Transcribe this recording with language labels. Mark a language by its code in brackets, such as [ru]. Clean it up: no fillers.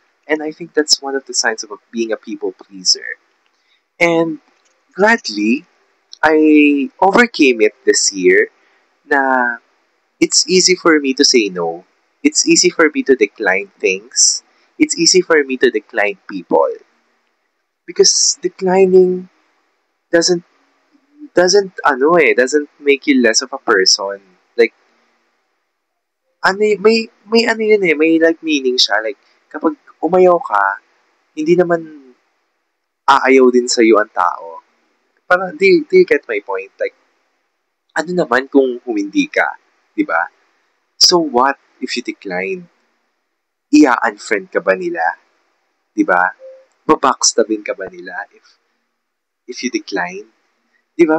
[en] And I think that's one of the signs of being a people pleaser. And gladly, I overcame it this year na it's easy for me to say no. It's easy for me to decline things. It's easy for me to decline people. Because declining doesn't doesn't make you less of a person. [tl] Like may ano yun eh, may like meaning siya. Like kapag umayaw ka, hindi naman aayaw din sa iyo ang tao. [en] Parang do you get my point? [tl] Like ano naman kung humindi ka, 'di ba? [en] So what if you decline? [tl] Ia-unfriend ka ba nila? 'Di ba? Babackstabin ka ba nila [en] if you decline? [tl] 'Di ba?